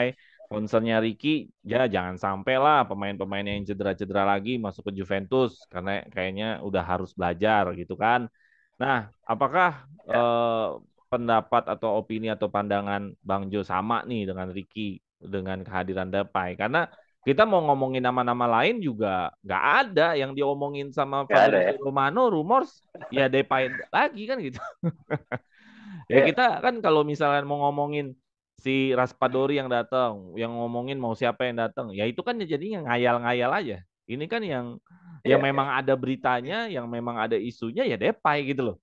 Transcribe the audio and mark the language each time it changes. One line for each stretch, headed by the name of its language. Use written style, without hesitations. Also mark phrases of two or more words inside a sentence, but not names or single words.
Indonesian: Concernnya Ricky, ya jangan sampai lah pemain-pemain yang cedera-cedera lagi masuk ke Juventus karena kayaknya udah harus belajar gitu kan. Nah, apakah Ya, pendapat atau opini atau pandangan Bang Jo sama nih dengan Ricky dengan kehadiran Depay? Karena kita mau ngomongin nama-nama lain juga nggak ada yang diomongin sama nggak ada ya. Fabrizio Romano, rumors ya Depay lagi kan gitu. Ya Ya, kita kan kalau misalnya mau ngomongin si Raspadori yang datang, yang ngomongin mau siapa yang datang, ya itu kan jadinya ngayal-ngayal aja. Ini kan yang ya, memang ada beritanya, yang memang ada isunya ya Depay gitu loh.